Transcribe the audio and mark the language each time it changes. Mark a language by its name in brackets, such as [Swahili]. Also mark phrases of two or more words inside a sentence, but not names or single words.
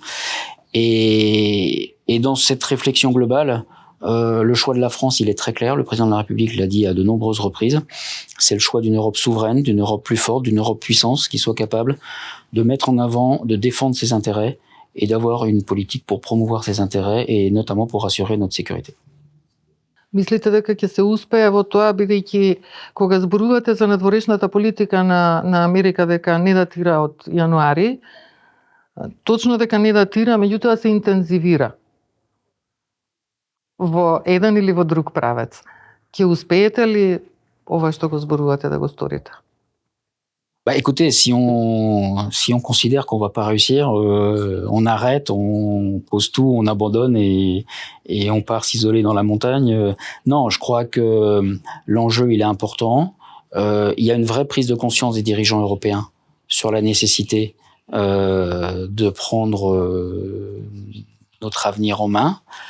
[French] Et dans cette réflexion globale, le choix de la France, il est très clair. Le président de la République l'a dit à de nombreuses reprises. C'est le choix d'une Europe souveraine, d'une Europe plus forte, d'une Europe puissance qui soit capable de mettre en avant, de défendre ses intérêts et d'avoir une politique pour promouvoir ses intérêts et notamment pour assurer notre sécurité. [Macedonian] Мислите дека ќе се успее во тоа, бидејќи кога зборувате за надворешната политика на Америка дека не датира од јануари, точно дека не датира, меѓутоа се интензивира во еден или во друг правец. Ќе успеете ли ова што го зборувате да го сторите? [French] Bah écoutez, si on considère qu'on va pas réussir, on arrête, on pose tout, on abandonne et on part s'isoler dans la montagne. Non, je crois que l'enjeu il est important. Il y a une vraie prise de conscience des dirigeants européens sur la nécessité de prendre notre avenir en main.